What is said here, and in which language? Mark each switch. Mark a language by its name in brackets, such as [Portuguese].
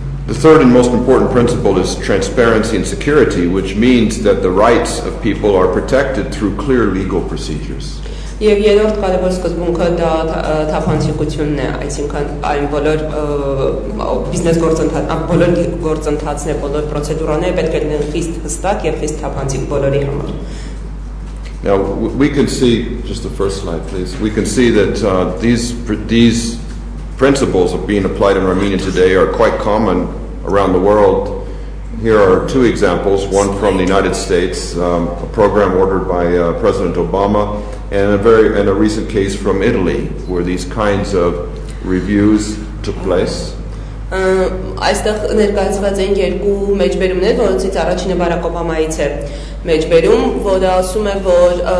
[English] The third and most important principle is transparency and security, which means that the rights of people are protected through clear legal procedures. [Armenian] Եվ երրորդ կարևոր սկզբունքը դա թափանցիկությունն է, այսինքն այն բոլոր բիզնես գործընթացներ, բոլոր պրոցեդուրաները պետք է լինեն խիստ հստակ եւ խիստ թափանցիկ բոլորի համար։ [English] Now we can see, just the first slide please, we can see that these principles of being applied in Armenia today are quite common around the world. Here are two examples, one from the United States, a program ordered by President Obama, and a recent case from Italy, where these kinds of reviews took place. [Armenian] Այստեղ ներկայացված են երկու մեջբերումներ, որոնցից առաջինը Բարակ Օբամայից է մեջբերում, որը ասում է, որ